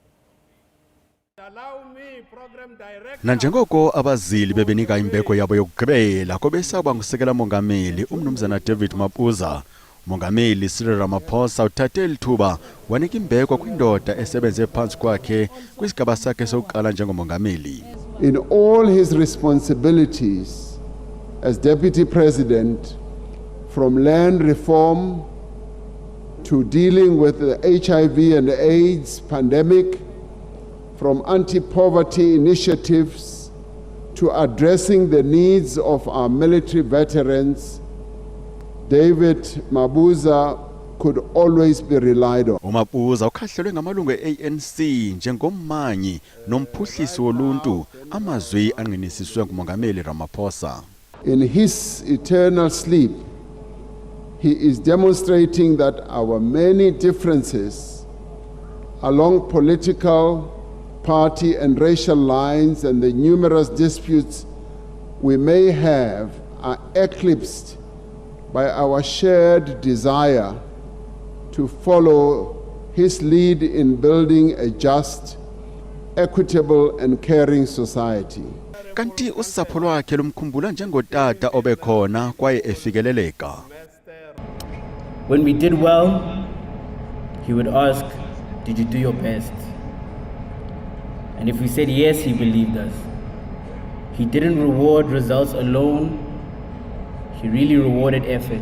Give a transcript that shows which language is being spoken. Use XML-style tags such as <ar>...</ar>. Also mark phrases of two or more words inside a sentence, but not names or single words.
<xh>Nanjengoko abazili bebenika imbeko yabo yokugqibela kobesakuba ngusekela mongameli umnumzana David Mabuza, umongameli Cyril Ramaphosa uthathe lithuba wanika imbeko kwindoda esebenze phansi kwakhe kwisigaba sakhe sokuqala njengomongameli.</xh> <en>In all his responsibilities as deputy president, from land reform to dealing with the HIV and AIDS pandemic, from anti-poverty initiatives to addressing the needs of our military veterans, David Mabuza could always be relied on.</en> <xh>uMabuza ukhahlelwe ngamalungu e-ANC njengommanyi nomphuhlisi woluntu, amazwi anqinisiswe ngumongameli Ramaphosa.</xh> <en>In his eternal sleep, he is demonstrating that our many differences along political, party and racial lines and the numerous disputes we may have are eclipsed by our shared desire to follow his lead in building a just, equitable and caring society.</en> <xh>Kanti usapho lwakhe lumkhumbula njengotata obekhona kwaye efikeleleka.</xh> <en>When we did well, he would ask, "Did you do your best?" And if we said yes, he believed us. He didn't reward results alone, he really rewarded effort.</en>